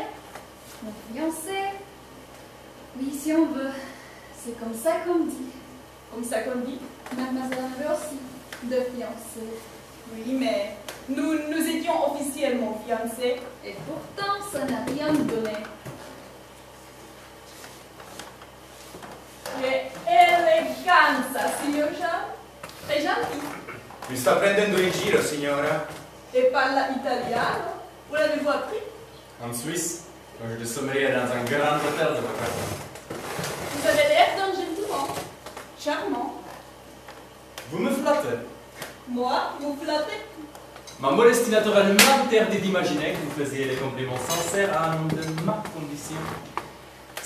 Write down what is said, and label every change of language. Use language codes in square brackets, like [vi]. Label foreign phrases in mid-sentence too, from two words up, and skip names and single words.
[fr] Mon fiancé. Oui, si on veut. C'est comme ça qu'on dit. Comme ça qu'on dit? Mademoiselle en veut aussi. De fiancé. Oui, mais nous étions officiellement fiancés. Et pourtant, ça n'a rien donné. [it] Che eleganza, signor Jean. [fr] Très gentil. [it] Mi sta prendendo in giro, signora? Et parla italiano. [fr] Vous l'avez-vous appris? En Suisse, quand je sommeillais dans un grand hôtel de vacances. Vous avez l'air d'un gentleman. Charmant. Vous me flattez. Moi, vous flattez. Ma modestie naturelle m'interdit d'imaginer que vous faisiez les compliments sincères à un homme de ma condition.